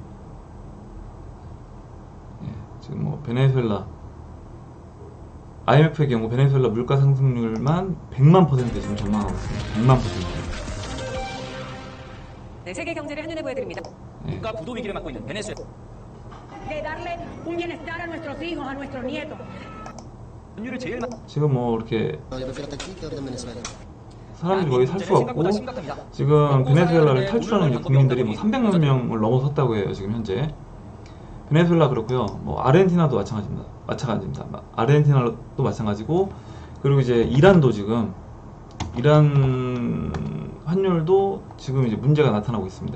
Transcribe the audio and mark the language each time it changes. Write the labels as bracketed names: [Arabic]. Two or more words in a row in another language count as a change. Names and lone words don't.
[Korean] 지금 뭐 베네수엘라 IMF의 경우 베네수엘라 물가 상승률만 100만% 지금 전망하고 있습니다. 100만%. 네, 세계 경제를 한눈에 보여드립니다. 국가 부도 위기를 맞고 있는 베네수엘라. [Spanish] De darle un bienestar a nuestros hijos, a nuestros nietos. [Korean] 연율을 제일 많이 지금 뭐 이렇게 [Spanish] No, yo prefiero estar aquí que ahorita en Venezuela. [Korean] 사람들이 거의 살 수가 없고 지금 베네수엘라를 탈출하는 이제 국민들이 뭐 300만 명을 넘어섰다고 해요. 지금 현재 베네수엘라 그렇고요. 뭐 아르헨티나도 마찬가지입니다. 아르헨티나도 마찬가지고, 그리고 이제 이란도 지금 이란 환율도 지금 이제 문제가 나타나고 있습니다.